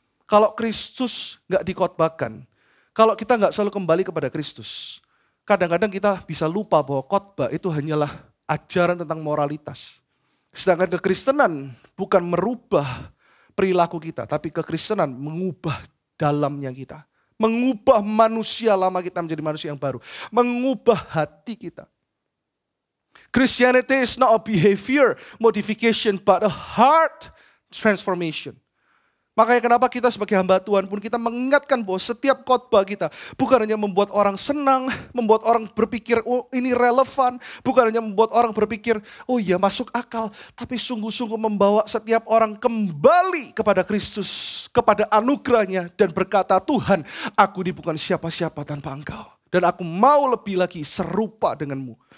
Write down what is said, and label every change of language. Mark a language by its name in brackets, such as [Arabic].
[Indonesian] Kalau Kristus nggak dikhotbahkan, kalau kita nggak selalu kembali kepada Kristus, kadang-kadang kita bisa lupa bahwa khotbah itu hanyalah ajaran tentang moralitas. Sedangkan kekristenan bukan merubah perilaku kita, tapi kekristenan mengubah dalamnya kita. Mengubah manusia lama kita menjadi manusia yang baru. Mengubah hati kita. [English] Christianity is not a behavior modification, but a heart transformation. [Indonesian] Makanya kenapa kita sebagai hamba Tuhan pun kita mengingatkan bahwa setiap khotbah kita bukan hanya membuat orang senang, membuat orang berpikir oh ini relevan, bukan hanya membuat orang berpikir oh iya masuk akal, tapi sungguh-sungguh membawa setiap orang kembali kepada Kristus, kepada anugerahnya dan berkata Tuhan aku ini bukan siapa-siapa tanpa Engkau dan aku mau lebih lagi serupa denganmu.